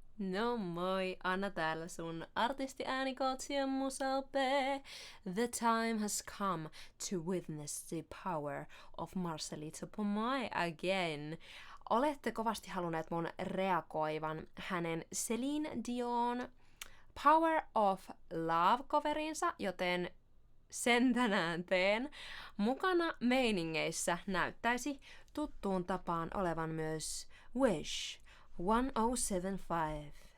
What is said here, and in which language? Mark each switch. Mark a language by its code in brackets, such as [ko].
[fi] No moi, Anna täällä sun artistiäänikootsia musaupee. [en] The time has come to witness the power of Marcelito Pomai again. [fi] Olette kovasti halunneet mun reagoivan hänen Celine Dion Power of Love-coverinsa, joten sen tänään teen. Mukana meiningeissä näyttäisi tuttuun tapaan olevan myös Wish 1075.